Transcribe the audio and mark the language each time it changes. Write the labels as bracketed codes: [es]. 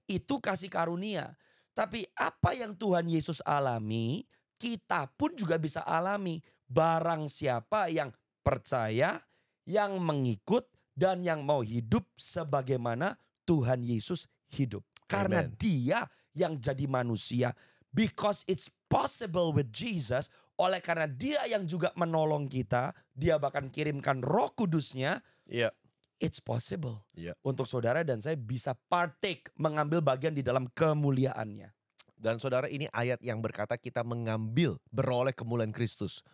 [id] Itu kasih karunia. Tapi apa yang Tuhan Yesus alami, kita pun juga bisa alami. Barang siapa yang percaya, yang mengikut, dan yang mau hidup sebagaimana Tuhan Yesus hidup. Karena Dia yang jadi manusia. [en] Because it's possible with Jesus. [id] Oleh karena Dia yang juga menolong kita. Dia bahkan kirimkan Roh Kudusnya. [en] It's possible. [id] Untuk saudara dan saya bisa partake, mengambil bagian di dalam kemuliaannya. Dan saudara, ini ayat yang berkata kita mengambil, beroleh kemuliaan Kristus.